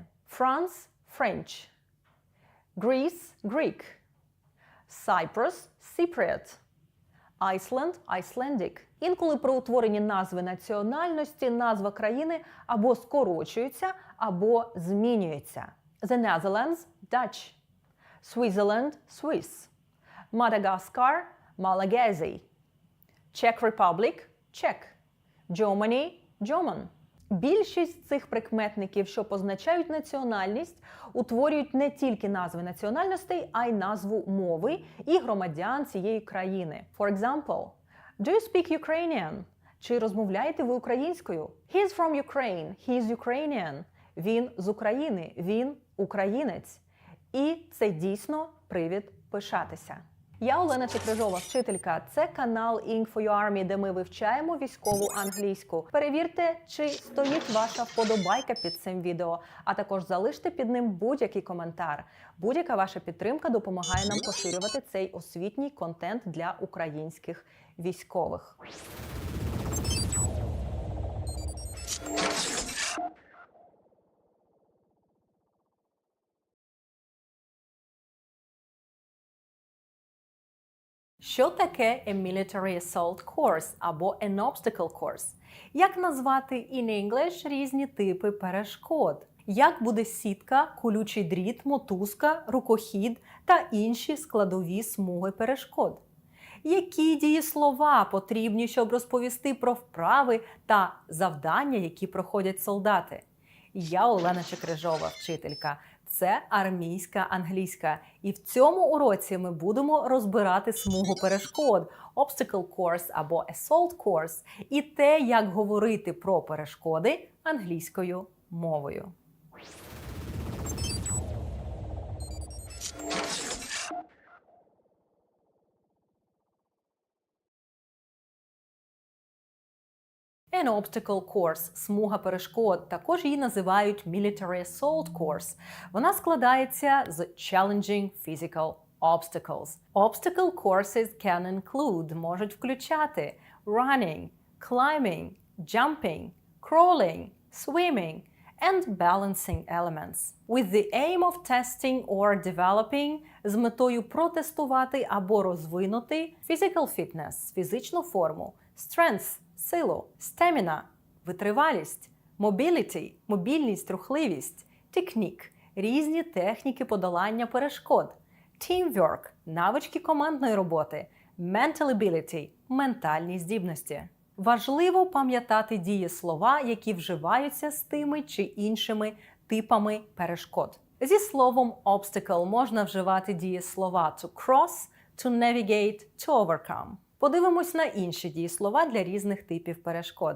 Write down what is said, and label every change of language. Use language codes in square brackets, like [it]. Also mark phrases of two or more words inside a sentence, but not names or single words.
[en] France – French, Greece – Greek, Cyprus – Cypriot, Iceland – Icelandic. [uk] Інколи при утворенні назви національності назва країни або скорочується, або змінюється. [en] The Netherlands – Dutch. Switzerland – Swiss. Madagascar – Malagasy. Czech Republic – Czech. Germany – German. [uk] Більшість цих прикметників, що позначають національність, утворюють не тільки назви національностей, а й назву мови і громадян цієї країни. [en] For example, do you speak Ukrainian? [uk] Чи розмовляєте ви українською? [en] He's from Ukraine. He's Ukrainian. [uk] Він з України. Він українець. І це дійсно привід пишатися. Я Олена Чекрижова, вчителька. Це канал Ink for Your Army, де ми вивчаємо військову англійську. Перевірте, чи стоїть ваша вподобайка під цим відео, а також залиште під ним будь-який коментар. Будь-яка ваша підтримка допомагає нам поширювати цей освітній контент для українських військових. Що таке [en] a military assault course [uk] або [en] an obstacle course? [uk] Як назвати [en] in English [uk] різні типи перешкод? Як буде сітка, колючий дріт, мотузка, рукохід та інші складові смуги перешкод? Які дієслова потрібні, щоб розповісти про вправи та завдання, які проходять солдати? Я Олена Чекрижова, вчителька. Це армійська англійська. І в цьому уроці ми будемо розбирати смугу перешкод, [en] obstacle course або assault course, [uk] і те, як говорити про перешкоди англійською мовою. [en] An obstacle course – [uk] смуга перешкод. Також її називають [en] military assault course. [uk] Вона складається з [en] challenging physical obstacles. Obstacle courses can include – [uk] можуть включати [en] running, climbing, jumping, crawling, swimming and balancing elements. With the aim of testing or developing – [uk] з метою протестувати або розвинути [en] physical fitness – [uk] фізичну форму, strength – силу, stamina – витривалість, mobility – мобільність, рухливість, technique – різні техніки подолання перешкод, teamwork – навички командної роботи, [en] mental ability – [uk] ментальні здібності. Важливо пам'ятати дієслова, які вживаються з тими чи іншими типами перешкод. Зі словом obstacle можна вживати дієслова [en] to cross, to navigate, to overcome. [uk] Подивимось на інші дієслова для різних типів перешкод.